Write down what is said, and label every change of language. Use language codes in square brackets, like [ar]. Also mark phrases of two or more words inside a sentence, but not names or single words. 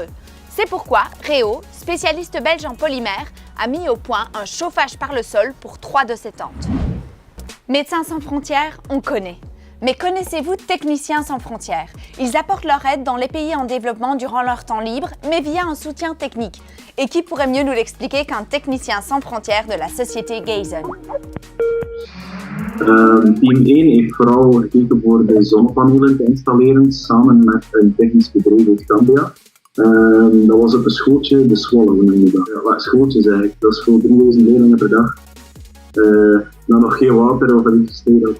[fr] C'est pourquoi Réo, spécialiste belge en polymère, a mis au point un chauffage par le sol pour 3 de ces tentes. Médecins sans frontières, on connaît. Mais connaissez-vous Techniciens sans frontières? Ils apportent leur aide dans les pays en développement durant leur temps libre, mais via un soutien technique. Et qui pourrait mieux nous l'expliquer qu'un technicien sans frontières de la société Gayson? [nl] Team 1 heeft vooral gekeken voor de zonnepanelen te installeren samen met een technisch bedrijf uit Gambia. Dat was op een schooltje, de Zwolle, we noemen dat. Ja, schooltjes eigenlijk, dat is voor 3000 leerlingen per dag. Dan nog geen water of elektriciteit.